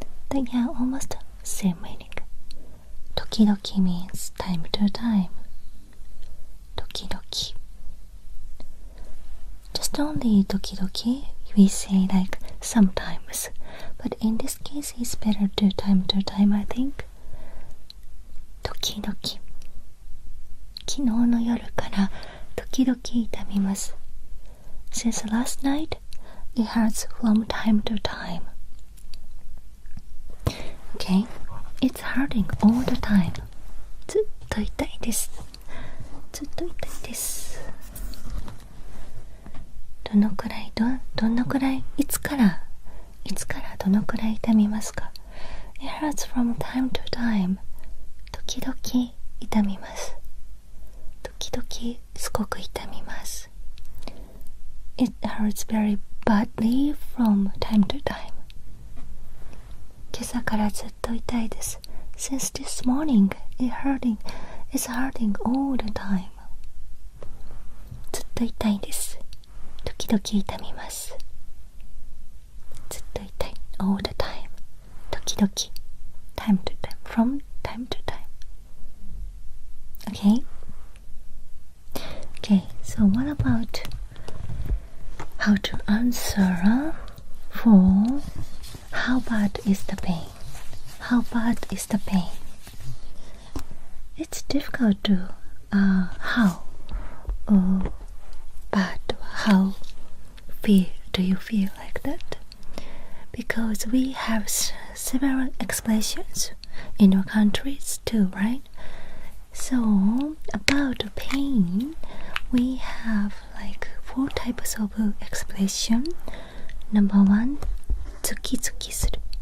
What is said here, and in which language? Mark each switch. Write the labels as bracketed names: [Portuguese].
[English] They are almost same meaning. 時々 means time to time. 時々 Just only 時々 we say like sometimes. But in this case it's better to time, I think. [Japanese] 時々昨日の夜から時々痛みます。 [English] Since last night, it hurts from time to time. Okay, it's hurting all the time. [Japanese] ずっと痛いです。ずっと痛いです。どのくらいいつからどのくらい痛みますか？ [English] It hurts from time to time. [Japanese] 時々痛みます。時々すごく痛みます。 [English] It hurts very badly from time to time. [Japanese] 今朝からずっと痛いです。 [English] Since this morning, it's hurting all the time. [Japanese] ずっと痛いです。時々痛みます。ずっと痛い。 [English] all the time. 時々 time to time. from time to time. Okay? Okay, so what about how to answer for how bad is the pain? How bad is the pain? It's difficult to how bad, how do you feel like that? Because we have several expressions in our countries too, right? So about pain, we have like 4 types of expression. Number 1, ズキズキする。